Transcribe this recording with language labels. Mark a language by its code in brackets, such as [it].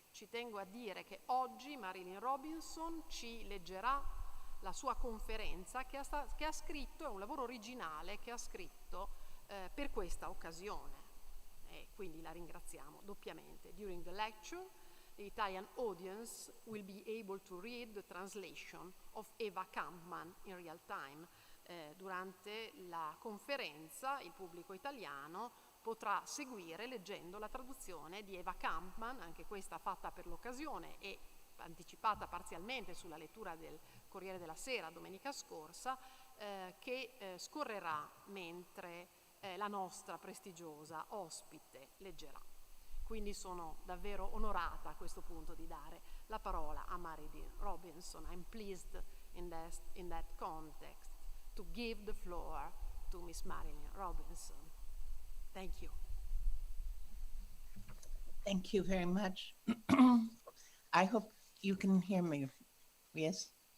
[it] Ci tengo a dire che oggi Marilyn Robinson ci leggerà la sua conferenza che ha scritto, è un lavoro originale che ha scritto per questa occasione, e quindi la ringraziamo doppiamente. [en] During the lecture, the Italian audience will be able to read the translation of Eva Kampmann in real time. [it] Durante la conferenza il pubblico italiano potrà seguire leggendo la traduzione di Eva Kampmann, anche questa fatta per l'occasione e anticipata parzialmente sulla lettura del Corriere della Sera domenica scorsa, che scorrerà mentre la nostra prestigiosa ospite leggerà. Quindi sono davvero onorata a questo punto di dare la parola a Marilyn Robinson. [en] I'm pleased in that context to give the floor to Miss Marilyn Robinson. Thank you. Thank you very much. I hope you can hear me. Yes.